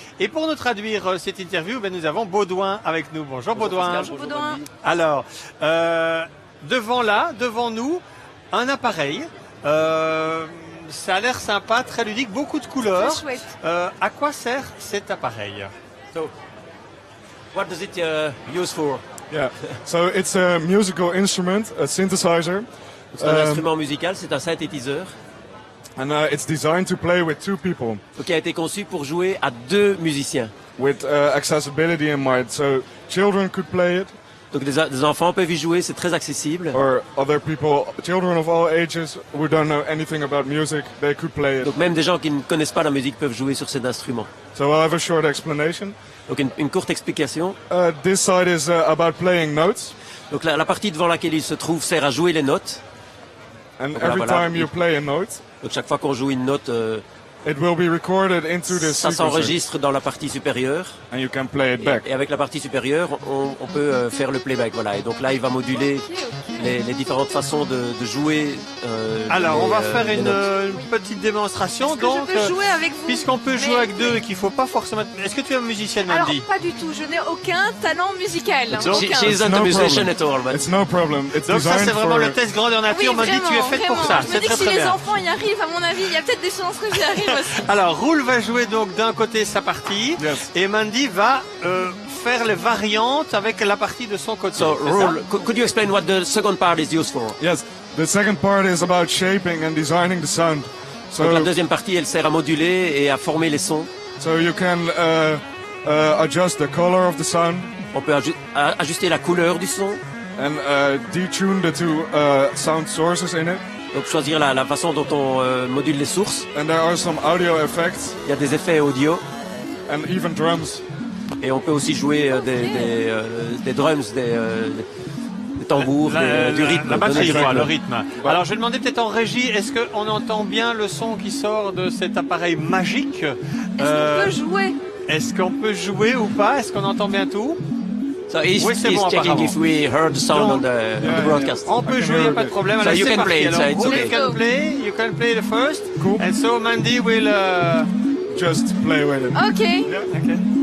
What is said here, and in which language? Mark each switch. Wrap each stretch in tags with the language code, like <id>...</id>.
<fr>Et pour nous traduire cette interview, nous avons Baudouin avec nous. Bonjour Baudouin. Bonjour Baudouin. Alors, devant nous, un appareil. Ça a l'air sympa, très ludique, beaucoup de couleurs. Très chouette. À quoi sert cet appareil?</fr> <en>So, what does it use for? Yeah. So it's a musical instrument, a synthesizer.</en> <fr>C'est un instrument musical, c'est un synthétiseur.</fr> <en>And it's designed to play with two people.</en> <fr>Qui a été conçu pour jouer à deux musiciens.</fr> <en>With accessibility in mind, so children could play it.</en> <fr>Donc des enfants peuvent y jouer, c'est très accessible.</fr> <en>Or other people, children of all ages who don't know anything about music, they could play it.</en> <fr>Donc même des gens qui ne connaissent pas la musique peuvent jouer sur cet instrument.</fr> <en>So I'll have a short explanation.</en> <fr>Donc une courte explication.</fr> <en>This side is about playing notes.</en> <fr>Donc la partie devant laquelle il se trouve sert à jouer les notes.</fr> <en>And every time you play a note,</en> <fr>donc chaque fois qu'on joue une note,</fr> <en>it will be recorded into this</en> <fr>ça s'enregistre dans la partie supérieure.</fr> <en>And you can play it back.</en> <fr>Et avec la partie supérieure, on peut faire le playback. Voilà. Et donc là, il va moduler les différentes façons de jouer. Alors, on va faire une petite démonstration. Donc, je peux jouer avec vous, puisqu'on peut jouer avec deux et qu'il ne faut pas forcément... Est-ce que tu es musicienne, Mandy? Alors, pas du tout. Je n'ai aucun talent musical.</fr> <en>She isn't a musician at all. It's no problem. It's</en> <fr>donc ça, c'est vraiment le test grandeur nature. Oui, Mandy, tu es faite pour ça. Je me dis que si les enfants y arrivent, à mon avis, il y a peut-être des chances que j'y arrive aussi. Alors, Roel va jouer donc d'un côté sa partie, et Mandy va faire les variantes avec la partie de son côté.</fr> <en>So, Roel, could you explain what the second part is used for? Yes, the second part is about shaping and designing the sound.</en> <fr>So, donc la deuxième partie, elle sert à moduler et à former les sons.</fr> <en>So you can adjust the color of the sound.</en> <fr>On peut ajuster la couleur du son.</fr> <en>And detune the two sound sources in it.</en> <fr>Donc choisir la façon dont on module les sources.</fr> <en>And there are some audio effects.</en> <fr>Il y a des effets audio.</fr> <en>And even drums.</en> <fr>Et on peut aussi jouer des drums, des tambours, du rythme. La batterie, le rythme. Alors je vais demander peut-être en régie, est-ce qu'on entend bien le son qui sort de cet appareil magique? Est-ce qu'on peut jouer? Est-ce qu'on peut jouer ou pas? Est-ce qu'on entend bien tout?</fr> <en>So he's checking if we heard the sound on the broadcast.</en> <fr>On peut jouer, il n'y a pas de problème.</fr> <en>So you can play it, so it's okay. You can play the first. Cool. And so Mandy will just play with it. Okay. Yeah, okay.</en>